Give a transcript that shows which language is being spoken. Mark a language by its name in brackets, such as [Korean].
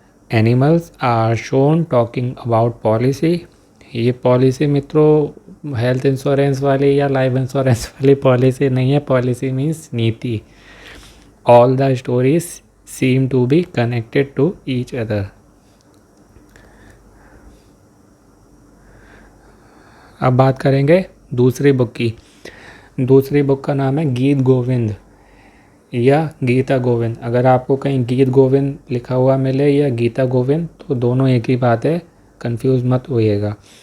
[English] Animals are shown talking about policy. [Hindi] ये policy मित्रों health insurance वाली या लाइफ इंश्योरेंस वाली पॉलिसी नहीं है, पॉलिसी मीन्स नीति। [English] All the stories seem to be connected to each other. [Hindi] अब बात करेंगे दूसरी बुक की। दूसरी बुक का नाम है गीत गोविंद या गीता गोविंद। अगर आपको कहीं गीत गोविंद लिखा हुआ मिले या गीता गोविंद तो दोनों एक ही बात है, कंफ्यूज मत होइएगा।